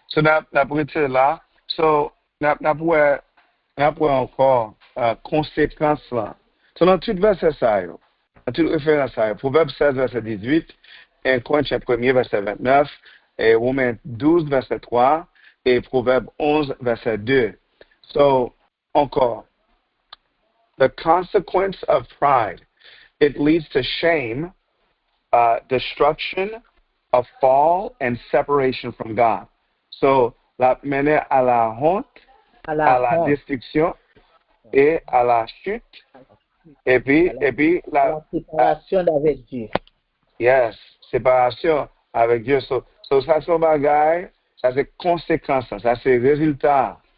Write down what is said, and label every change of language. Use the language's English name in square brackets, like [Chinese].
[French] So, d'après là, so, d'après encore, conséquence là. So, dans tout verset ça, dans toute référence à Proverbe 16, verset 18, et Corinthiens 1, verset 29, et Romains 12, verset 3, et Proverbe 11, verset 2. [English] So, encore, the consequence of pride, it leads to shame, destruction, a fall, and separation from God. [French] So, la mène à la honte, À à la la honte, destruction et à la chute. Et puis la séparation d'avec Dieu. yes, séparation avec Dieu. So ça, c'est un bagage, ça, c'est conséquence, ça, c'est résultat.